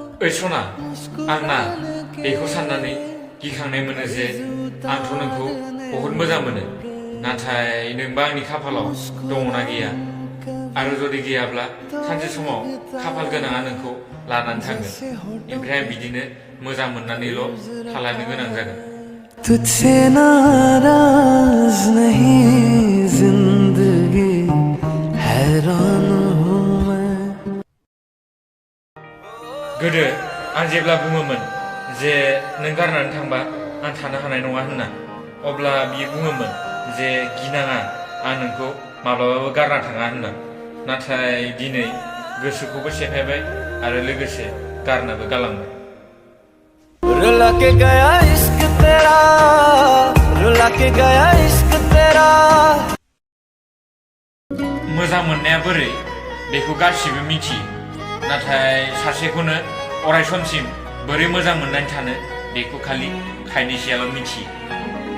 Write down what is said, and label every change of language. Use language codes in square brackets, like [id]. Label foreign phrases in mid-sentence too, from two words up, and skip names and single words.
[brx] ओइ सना आंना बेखौ साननानै गिखांनाय मोनो जे आंथ' नोंखौ बहुद मोजां मोनो नाथाय नोंबा आंनि खाफालाव दङना गैया आरो जुदि गैयाब्ला सानसे समाव खाफाल गोनाङा नोंखौ लानानै थांगोन ओमफ्राय आं बिदिनो मोजां मोननानैल' थालांनो गोनां जागोन [hi] तुझसे नाराज नहीं जिंदगी हैरान हूँ मैं [brx] गोदो आं जेब्ला बुङोमोन जे नों गारनानै थांबा आं थानो हानाय नङा होनना अब्ला बियो बुङोमोन जे गिनाङा आं नोंखौ माब्लाबाबो गारना थाङा होनना नाथाय दिनै गोसोखौबो सेफायबाय आरो लोगोसे गारनाबो गालांबाय [hi] रुला के गया इश्क तेरा रुला के गया इश्क तेरा [brx] मोजां मोननाया बोरै बेखौ गासिबो मिथियो नाथाय सासेखौनो अराय समसिम बोरै मोजां मोननानै थानो बेखौ खालि खायनैसोआल' मिथियो